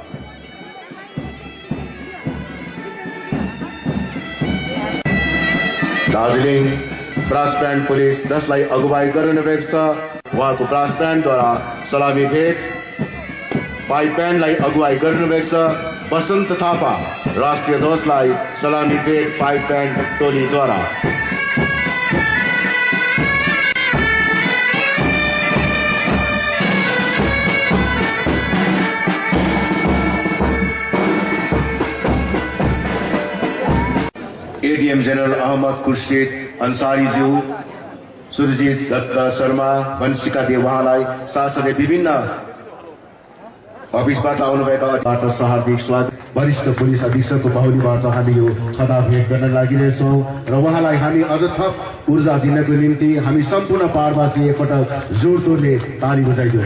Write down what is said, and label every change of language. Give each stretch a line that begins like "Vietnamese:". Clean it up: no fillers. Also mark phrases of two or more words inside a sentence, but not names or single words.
Nepali: दार्जिलिङ
English: brass band
Nepali: पुलिस जसलाई अगुवाई गरिनुभएको छ उहाँको ब्रास ब्यान्डद्वारा सलामी भेट। पाइप ब्यान्डलाई अगुवाई गरिनुभएको छ बसन्त थापा, राष्ट्रिय ध्वजलाई सलामी भेट
English: pipe band
Nepali: टोलीद्वारा। एडीएम जनरल अहमद खुर्शीद अंसारीज्यू, सुरजीत दत्त शर्मा, वंशिका देव उहाँलाई साथसाथै विभिन्न अफिसबाट आउनुभएका हार्दिक स्वागत। वरिष्ठ पुलिस अधीक्षकको बाहुलीबाट हामी यो खदा भेट गर्न लागिरहेछौँ र उहाँलाई हामी अझ थप ऊर्जा दिनको निम्ति हामी सम्पूर्ण पहाडवासी एकपटक जोडतोडले ताली बजाइदियौँ।